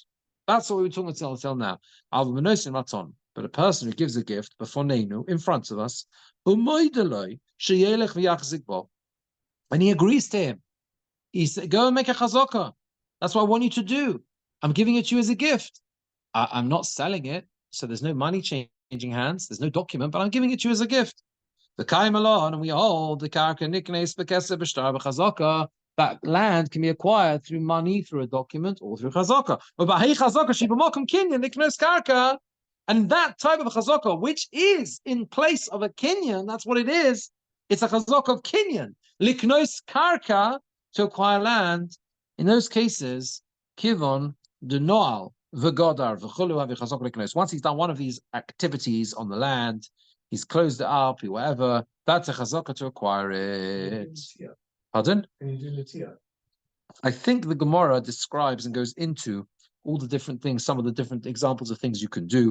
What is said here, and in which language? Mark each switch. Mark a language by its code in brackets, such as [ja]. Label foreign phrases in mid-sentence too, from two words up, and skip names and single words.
[en] That's what we were talking about until now. But a person who gives a gift before Neinu, in front of us, and he agrees to him. He said, go and make a chazaka. That's what I want you to do. I'm giving it to you as a gift. I'm not selling it, so there's no money changing hands. There's no document, but I'm giving it to you as a gift. The Chaim alone, and we hold the [he] karka niknes bekesa b'shtar b'chazaka. [en] That land can be acquired through money, through a document, or through chazaka. And that type of a chazaka, which is in place of a kinyan, that's what it is. It's a chazaka of kinyan. [he] Liknos karka, [en] to acquire land. In those cases, [he] kivon de noal v'godar v'chulu v'chazaka liknos. [en] Once he's done one of these activities on the land, he's closed it up, whatever. That's a chazaka to acquire it. Pardon? Can you do Latia? I think the Gemora describes and goes into all the different things, some of the different examples of things you can do.